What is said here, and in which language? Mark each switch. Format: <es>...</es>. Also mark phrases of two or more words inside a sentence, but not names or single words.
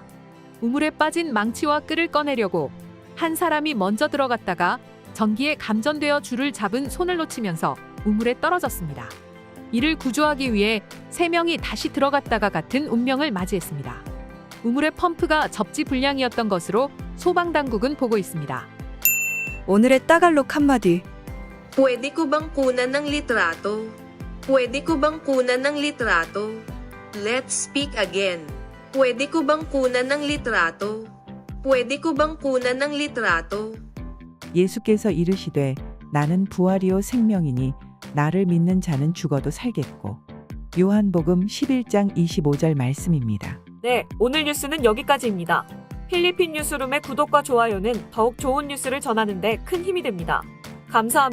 <ko>우물에 빠진 망치와 끈을 꺼내려고 한 사람이 먼저 들어갔다가 전기에 감전되어 줄을 잡은 손을 놓치면서 우물에 떨어졌습니다. 이를 구조하기 위해 3명이 다시 들어갔다가 같은 운명을 맞이했습니다. 우물의 펌프가 접지 불량이었던 것으로 소방당국은 보고 있습니다. 오늘의 따갈록 한마디.</ko> <tl>Pwede ko bang kunan ng litrato? Pwede ko bang kunan ng litrato?</tl> <en>Let's speak again.</en> <tl>Pwede ko bang kunan ng litrato? Pwede ko bang kunan ng litrato?</tl> <ko>예수께서 이르시되 나는 부활이요 생명이니 나를 믿는 자는 죽어도 살겠고. 요한복음 11장 25절 말씀입니다. 네, 오늘 뉴스는 여기까지입니다. 필리핀 뉴스룸의 구독과 좋아요는 더욱 좋은 뉴스를 전하는 데 큰 힘이 됩니다.</ko>